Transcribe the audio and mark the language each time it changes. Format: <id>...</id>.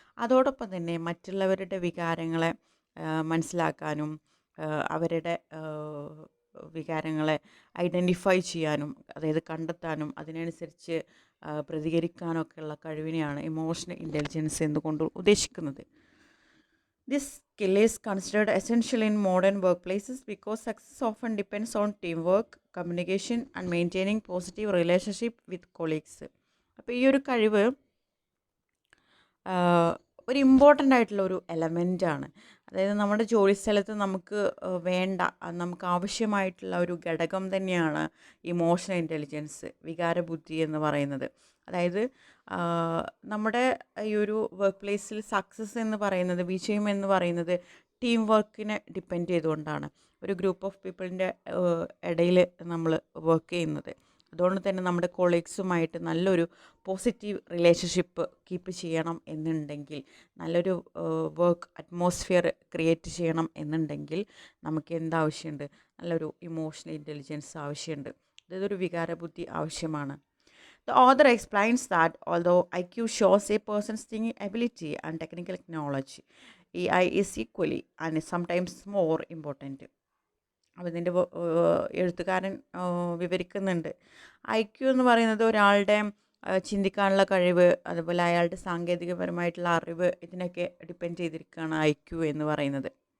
<ml>അതോടൊപ്പം തന്നെ മറ്റുള്ളവരുടെ വികാരങ്ങളെ മനസ്സിലാക്കാനും അവരുടെ വികാരങ്ങളെ ഐഡൻറ്റിഫൈ ചെയ്യാനും, അതായത് കണ്ടെത്താനും അതിനനുസരിച്ച് പ്രതികരിക്കാനൊക്കെയുള്ള കഴിവിനെയാണ് ഇമോഷണൽ ഇൻ്റലിജൻസ് എന്നുകൊണ്ട് ഉദ്ദേശിക്കുന്നത്.</ml> <en>This skill is considered essential in modern workplaces because success often depends on teamwork, communication, and maintaining positive relationship with colleagues.</en> <ml>അപ്പോൾ ഈ ഒരു കഴിവ് ഒരു ഇമ്പോർട്ടൻ്റ് ആയിട്ടുള്ള ഒരു എലമെൻ്റാണ്. അതായത് നമ്മുടെ ജോലിസ്ഥലത്ത് നമുക്ക് വേണ്ട, നമുക്ക് ആവശ്യമായിട്ടുള്ള ഒരു ഘടകം തന്നെയാണ് ഇമോഷണൽ ഇൻ്റലിജൻസ്, വികാരബുദ്ധി എന്ന് പറയുന്നത്. അതായത് നമ്മുടെ ഈ ഒരു വർക്ക് പ്ലേസിൽ സക്സസ് എന്ന് പറയുന്നത്, വിജയം എന്ന് പറയുന്നത് ടീം വർക്കിനെ ഡിപ്പെൻഡ് ചെയ്തുകൊണ്ടാണ്. ഒരു ഗ്രൂപ്പ് ഓഫ് പീപ്പിളിൻ്റെ ഇടയിൽ നമ്മൾ വർക്ക് ചെയ്യുന്നത്. അതുകൊണ്ട് തന്നെ നമ്മുടെ കൊളീഗ്സുമായിട്ട് നല്ലൊരു പോസിറ്റീവ് റിലേഷൻഷിപ്പ് കീപ്പ് ചെയ്യണം എന്നുണ്ടെങ്കിൽ, നല്ലൊരു വർക്ക് അറ്റ്മോസ്ഫിയർ ക്രിയേറ്റ് ചെയ്യണം എന്നുണ്ടെങ്കിൽ നമുക്ക് എന്താവശ്യമുണ്ട്? നല്ലൊരു ഇമോഷണൽ ഇൻ്റലിജൻസ് ആവശ്യമുണ്ട്. അതൊരു വികാരബുദ്ധി ആവശ്യമാണ്.</ml> <en>The author explains that although IQ shows a person's thinking ability and technical knowledge, EI is equally and sometimes more important.</en> <ml>അപ്പോൾ ഇതിൻ്റെ എഴുത്തുകാരൻ വിവരിക്കുന്നുണ്ട്. IQ എന്ന് പറയുന്നത് ഒരാളുടെ ചിന്തിക്കാനുള്ള കഴിവ്, അതുപോലെ അയാളുടെ സാങ്കേതികപരമായിട്ടുള്ള അറിവ്, ഇതിനൊക്കെ ഡിപ്പെൻഡ് ചെയ്തിരിക്കുകയാണ് IQ എന്ന് പറയുന്നത്.</ml>